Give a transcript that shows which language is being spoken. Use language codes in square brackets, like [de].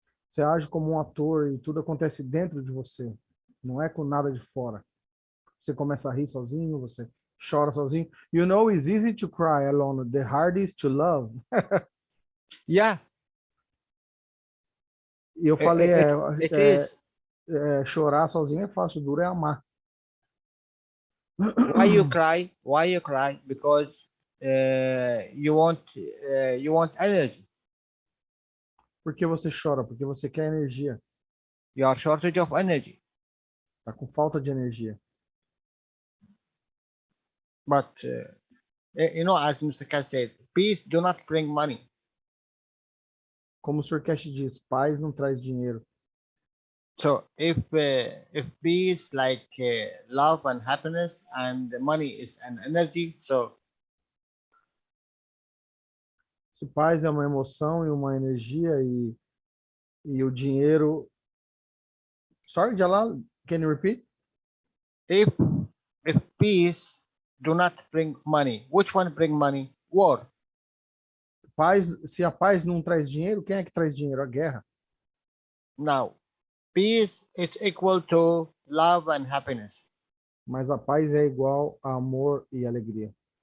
[pt] Você age como um ator e tudo acontece dentro de você, não é com nada de fora. Você começa a rir sozinho, você chora sozinho. [en] You know, it's easy to cry alone, the hardest to love. Yeah. [pt] E eu falei, [en] It is. [pt] Chorar sozinho é fácil, duro é amar. [en] Why you cry? Why you cry? Because you want energy. [pt] Por que você chora? Porque você quer energia. [en] You are shortage of energy. [pt] Tá com falta de energia. [en] But as Mr. Keshe said, peace do not bring money. [pt] Como o Sr. Keshe diz, paz não traz dinheiro. [en] So if peace, like love and happiness, and money is an energy, so [pt] se paz é uma emoção e uma energia e o dinheiro... [en] Sorry, Jalal, can you repeat? If peace do not bring money, which one bring money? War. [pt] Paz, se a paz não traz dinheiro, quem é que traz dinheiro? A guerra. [en] Now, peace is equal to love and happiness. [pt] Mas a paz é igual a amor e alegria.